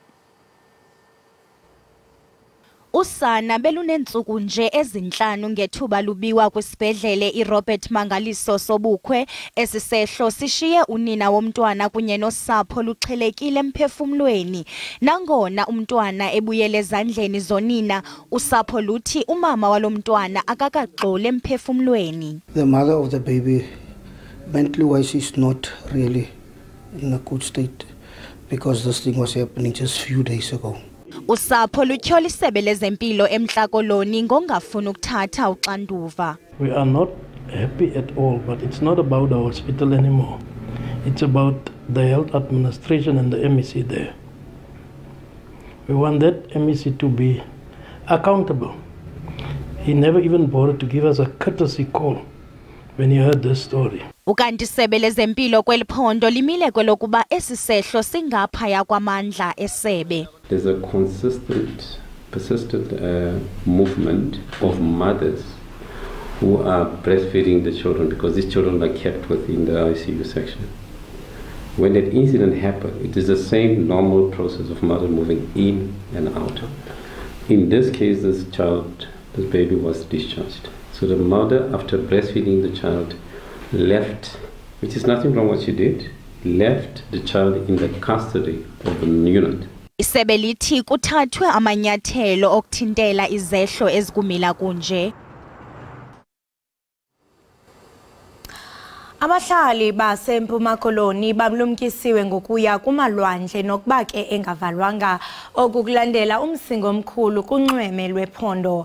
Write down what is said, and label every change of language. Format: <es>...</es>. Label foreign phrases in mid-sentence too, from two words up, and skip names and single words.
<xh>Usana belunentsuku nje ezinhlanu ngethuba lubiwa kwisibhedlele iRobert Mangaliso Sobukwe. Esisehlo sishiye unina womntwana kunye nosapho luxhelekile emphefumlweni. Nangona umntwana ebuyele ezandleni zonina, usapho luthi umama walomntwana akakaxole emphefumlweni.</xh> <en>The mother of the baby mentally wise is not really in a good state because this thing was happening just few days ago.</en> <xh>Usapho lutyhola isebe lezempilo eMntla-Koloni ngongafuni ukuthatha uxanduva.</xh> <en>We are not happy at all, but it's not about the hospital anymore. It's about the health administration and the MEC there. We want that MEC to be accountable. He never even bothered to give us a courtesy call when he heard this story.</en> <xh>Ukanti isebe lezempilo kweli phondo limile kwelokuba esi sehlo singaphaya kwamandla esebe.</xh> <en>There's a persistent movement of mothers who are breastfeeding the children because these children are kept within the ICU section. When that incident happened, it is the same normal process of mother moving in and out. In this case, this baby was discharged. So the mother, after breastfeeding the child, left, which is nothing wrong what she did, left the child in the custody of the unit.</en> <xh>Isebe lithi kuthathwe amanyathelo okuthintela izehlo ezikumila kunje. Abahlali baseMpuma Koloni balumkisiwe ngokuya kumalwandle nokuba ke engavalwanga okukulandela umsingo omkhulu kunxweme lwephondo.</xh>